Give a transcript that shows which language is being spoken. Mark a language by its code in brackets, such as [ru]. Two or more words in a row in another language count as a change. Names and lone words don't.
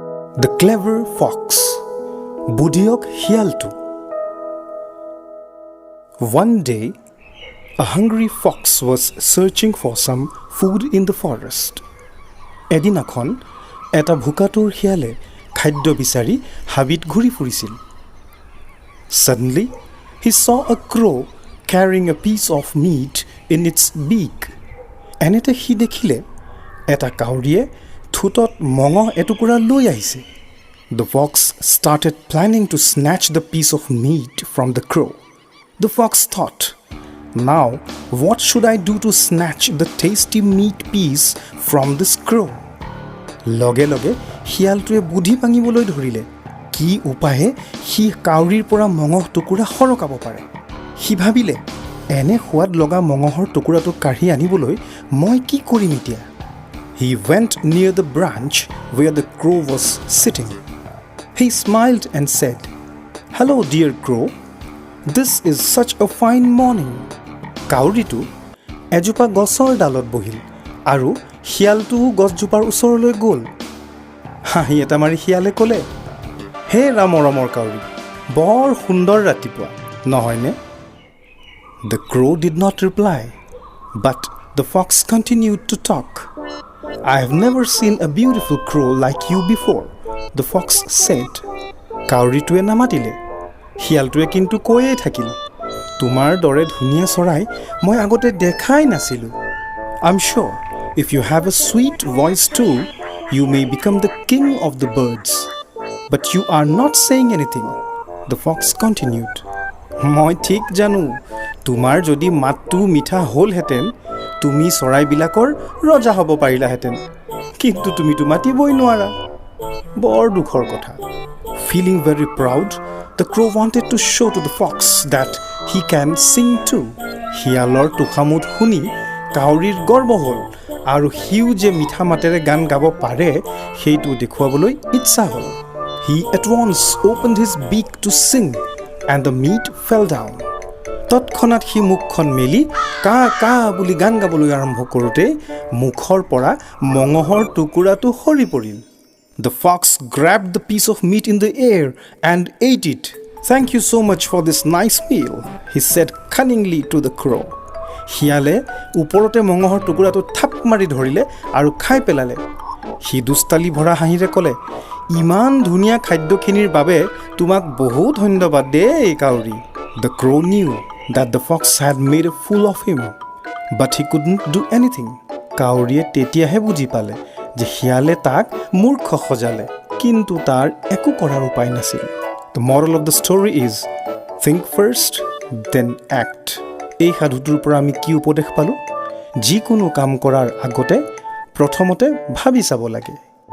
[en] The clever fox. [as] বুধিয়ক শিয়ালটো. [en] One day, a hungry fox was searching for some food in the forest. [as] এদিনাখন এটা ভোকাতুৰ শিয়ালে খাদ্য বিচাৰি হাবিত ঘূৰি ফুৰিছিল. [en] Suddenly, he saw a crow carrying a piece of meat in its beak. [as] এনেতে সি দেখিলে এটা কাউৰীয়ে ঠোঁটত মঙহ এটুকুৰা লৈ আহিছে. [en] The fox started planning to snatch the piece of meat from the crow. The fox thought, now what should I do to snatch the tasty meat piece from this crow? [as] লগে লগে শিয়ালটোৱে বুদ্ধি ভাঙিবলৈ ধৰিলে কি উপায়ে সি কাউৰীৰ পৰা মঙহ টুকুৰা সৰকাব পাৰে. সি ভাবিলে এনে সোৱাদ লগা মঙহৰ টুকুৰাটো কাঢ়ি আনিবলৈ মই কি কৰিম এতিয়া. [en] He went near the branch where the crow was sitting. He smiled and said, "Hello, dear crow. This is such a fine morning." [as] কাউৰীটো এজোপা গছৰ ডালত বহিল আৰু শিয়ালটো গছজোপাৰ ওচৰলৈ গ'ল. হাঁহি এটা মাৰি শিয়ালে ক'লে, হে ৰামৰমৰ কাউৰী, বৰ সুন্দৰ ৰাতিপুৱা নহয়নে? [en] The crow did not reply, but the fox continued to talk. I have never seen a beautiful crow like you before, the fox said. [as] কাউৰীটোৱে নামাতিলে. শিয়ালটোৱে কিন্তু কৈয়ে থাকিল, তোমাৰ দৰে ধুনীয়া চৰাই মই আগতে দেখাই নাছিলোঁ. [en] I'm sure if you have a sweet voice too, you may become the king of the birds. But you are not saying anything, the fox continued. [as] মই ঠিক জানো, তোমাৰ যদি মাতটো মিঠা হ'লহেঁতেন তুমি চৰাইবিলাকৰ ৰজা হ'ব পাৰিলাহেঁতেন, কিন্তু তুমিতো মাতিবই নোৱাৰা. বৰ দুখৰ কথা. [en] Feeling very proud, the crow wanted to show to the fox that he can sing too. [as] শিয়ালৰ টোখামোদ শুনি কাউৰীৰ গৰ্ব হ'ল আৰু সিও যে মিঠা মাতেৰে গান গাব পাৰে সেইটো দেখুৱাবলৈ ইচ্ছা হ'ল. [en] He at once opened his beak to sing and the meat fell down. [as] তৎক্ষণাত সি মুখখন মেলি কা কা বুলি গান গাবলৈ আৰম্ভ কৰোঁতে মুখৰ পৰা মঙহৰ টুকুৰাটো সৰি পৰিল. [en] The fox grabbed the piece of meat in the air and ate it. Thank you so much for this nice meal, he said cunningly to the crow. [as] শিয়ালে ওপৰতে মঙহৰ টুকুৰাটো থাপ মাৰি ধৰিলে আৰু খাই পেলালে. সি দুষ্টালি ভৰা হাঁহিৰে ক'লে, ইমান ধুনীয়া খাদ্যখিনিৰ বাবে তোমাক বহুত ধন্যবাদ দেই কাউৰী. [en] The crow knew that the fox had made a fool of him, but he couldn't do anything. [as] কাউৰীয়ে তেতিয়াহে বুজি পালে যে শিয়ালে তাক মূৰ্খ সজালে, কিন্তু তাৰ একো কৰাৰ উপায় নাছিল. [en] The moral of the story is, think first, then act. [as] এই সাধুটোৰ পৰা আমি কি উপদেশ পালোঁ? যিকোনো কাম কৰাৰ আগতে প্ৰথমতে ভাবি চাব লাগে.